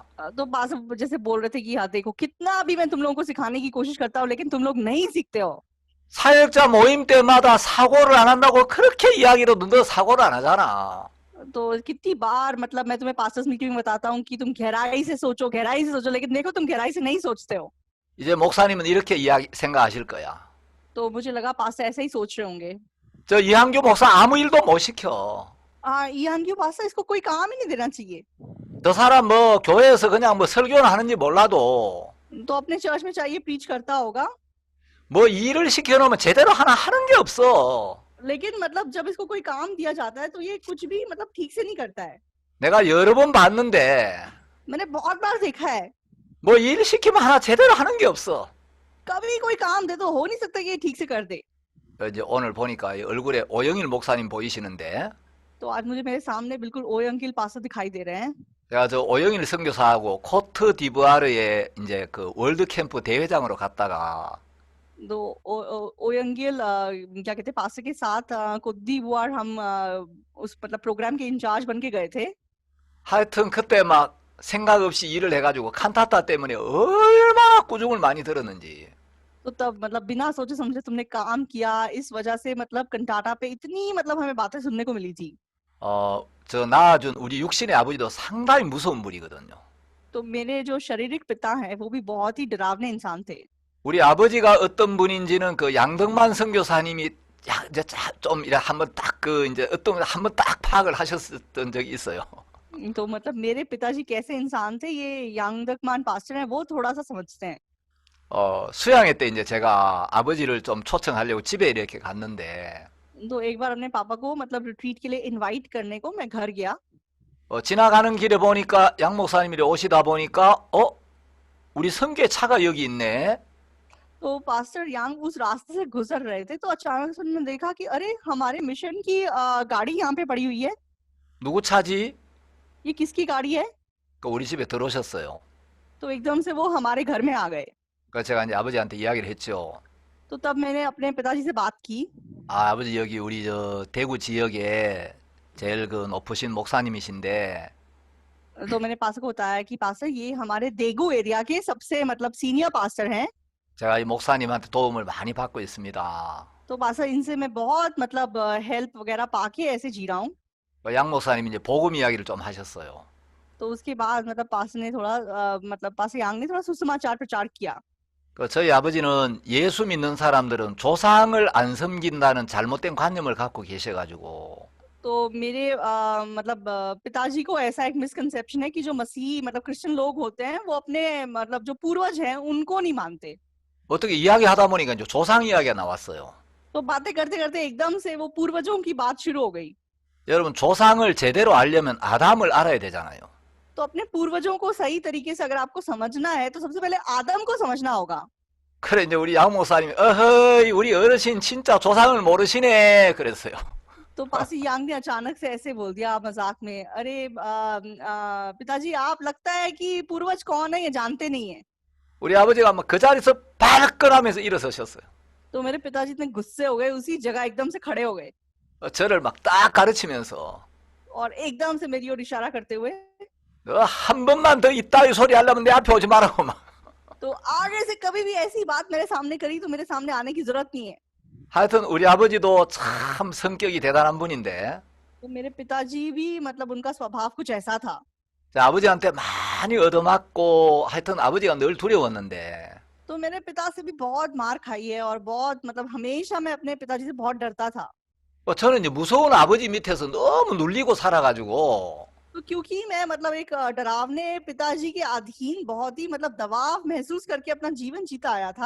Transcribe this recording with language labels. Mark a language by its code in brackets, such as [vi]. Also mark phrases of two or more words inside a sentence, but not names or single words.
[hi] तो पास्टर जैसे बोल रहे थे कि हाँ देखो कितना भी मैं तुम लोगों को सिखाने की कोशिश करता हूँ लेकिन तुम लोग नहीं सीखते हो। [ko] 사역자 모임 때마다 사고를 안 한다고 그렇게 이야기를 해도 너 사고를 안 하잖아. [hi] तो कितनी बार मतलब मैं तुम्हें [en] pastors meeting [hi] में बताता हूँ कि तुम गहराई से सोचो, लेकिन देखो तुम गहराई से नहीं सोचते हो। [ko] 이제 목사님은 이렇게 생각하실 거야. [hi] तो मुझे लगा पास्टर ऐसे ही सोच रहे होंगे, [ko] 저 이한규 목사 아무 일도 못 시켜. [hi] हाँ ईहान क्यों पास्टर, इसको कोई काम ही नहीं देना चाहिए। [ko] 저 사람 뭐 교회에서 그냥 뭐 설교는 하는지 몰라도 [hi] तो अपने चर्च में चाहिए प्रीच करता होगा, [ko] 뭐 일을 시켜놓으면 제대로 하는 게 없어. [hi] लेकिन मतलब जब इसको कोई काम दिया जाता है तो ये कुछ भी मतलब ठीक से नहीं करता है। [ko] 내가 여러 번 봤는데 [hi] मैंने बहुत बार देखा है, [ko] 뭐 일 시키면 하나 제대로 하는 게 없어. [hi] कभी कोई काम दे तो हो नहीं सकता कि ये ठीक से कर दे। [ko] 이제 오늘 보니까 이 얼굴에 오영일 목사님 보이시는데 [hi] तो आज मुझे मेरे सामने बिल्कुल ओए अंकिल पास्टर दिखाई दे रहे हैं। [ko] 제가 저 오영일 선교사하고 코트 디부아르에 이제 그 월드 캠프 대회장으로 갔다가 [hi] तो ओयंगिल क्या कहते हैं पास्टर के साथ कुछ बुआर हम उस मतलब प्रोग्राम के इंचार्ज बन के गए थे। [ko] 하여튼 그때 막 생각 없이 일을 해가지고 칸타타 때문에 얼마나 꾸중을 많이 들었는지. [hi] तो तब मतलब बिना सोचे समझे तुमने काम किया, इस वजह से मतलब कंटाटा पे इतनी मतलब हमें बातें सुनने को मिली थी। [ko] 저 낳아준 우리 육신의 아버지도 상당히 무서운 분이거든요. [hi] तो मेरे जो शारीरिक पिता हैं वो भी बहुत ही डरावने इंसान थे। [ko] 우리 아버지가 어떤 분인지는 그 양덕만 선교사님이 이제 좀 이래 한번 딱 그 이제 어떤 한번 딱 파악을 하셨던 적이 있어요. [hi] तो मतलब मेरे पिताजी कैसे इंसान थे ये यांगदकमान पास्टर हैं वो थोड़ा सा समझते हैं। [ko] 수양회 때 이제 제가 아버지를 좀 초청하려고 집에 이렇게 갔는데 [hi] तो एक बार अपने पापा को मतलब रिट्रीट के लिए इनवाइट करने को मैं घर गया। [ko] 지나가는 길에 보니까 양 목사님이 오시다 보니까 우리 성교의 차가 여기 있네. [hi] तो पास्टर यांग उस रास्ते से गुजर रहे थे तो अचानक से उन्होंने देखा कि अरे हमारे मिशन की गाड़ी यहाँ पे पड़ी हुई है। [ko] 누구 차지? [hi] ये किसकी गाड़ी है? [ko] 우리 집에 들어오셨어요. [hi] तो एकदम से वो हमारे घर में आ गए। [ko] 그래서 제가 이제 아버지한테 이야기를 했죠. [hi] तो तब मैंने अपने पिताजी से बात की। [ko] 아버지 여기 우리 저 대구 지역에 제일 그 높으신 목사님이신데 [hi] तो मैंने पास्टर को बताया कि पास्टर ये हमारे देगू एरिया के सबसे मतलब [en] senior pastor [hi] हैं। [ko] 제가 이 목사님한테 도움을 많이 받고 있습니다. [hi] तो पास्टर इनसे मैं बहुत मतलब हेल्प वगैरह पाके ऐसे जी रहा हूँ। [ko] 양 목사님이 이제 복음 이야기를 좀 하셨어요. [hi] तो उसके बाद मतलब पास्टर ने थोड़ा मतलब पास्टर यांग ने थोड़ा सुसमाचार प्रचार किया। [ko] 저희 아버지는 예수 믿는 사람들은 조상을 안 섬긴다는 잘못된 관념을 갖고 계셔가지고 [hi] तो मेरे मतलब पिताजी को ऐसा एक मिसकंसेप्शन है कि जो मसीही मतलब क्रिश्चियन लोग होते हैं वो अपने मतलब जो पूर्वज हैं उनको नहीं मानते। [ko] 어떻게 이야기하다 보니까 이제 조상 이야기가 나왔어요. [hi] तो बातें करते करते एकदम से वो पूर्वजों की बात शुरू हो गई। [ko] 여러분 조상을 제대로 알려면 아담을 알아야 되잖아요. [hi] तो अपने पूर्वजों को सही तरीके से अगर आपको समझना है तो सबसे पहले आदम को समझना होगा। [ko] 그래 이제 우리 양 목사님이 어허이 우리 어르신 진짜 조상을 모르시네 그랬어요. [hi] तो पासी यांग ने अचानक से ऐसे बोल दिया मजाक में, अरे पिताजी आप लगता है कि पूर्वज कौन है ये जानते नहीं है। [ko] 우리 아버지가 막 그 자리에서 발끈하면서 일어서셨어요. [hi] तो मेरे पिताजी इतने गुस्से हो गए, उसी जगह एकदम से खड़े हो गए [ko] 저를 막 딱 가르치면서 [hi] और एकदम से मेरी ओर इशारा करते हुए [ko] 너 한 번만 더 이따위 소리 하려면 내 앞에 오지 말라고 막. [hi] तो आगे से कभी भी ऐसी बात मेरे सामने करी तो मेरे सामने आने की जरूरत नहीं है। [ko] 하여튼 우리 아버지도 참 성격이 대단한 분인데 [hi] तो मेरे पिताजी भी मतलब उनका स्वभाव कुछ ऐसा था। [ko] 아버지한테 많이 얻어맞고 하여튼 아버지가 늘 두려웠는데 [hi] तो मेरे पिता से भी बहुत मार खाई है और बहुत मतलब हमेशा मैं अपने पिताजी से बहुत डरता था। [ko] 저는 이제 무서운 아버지 밑에서 너무 눌리고 살아가지고 [hi] तो क्योंकि मैं मतलब एक डरावने पिताजी के अधीन बहुत ही मतलब दबाव महसूस करके अपना जीवन जीता आया था।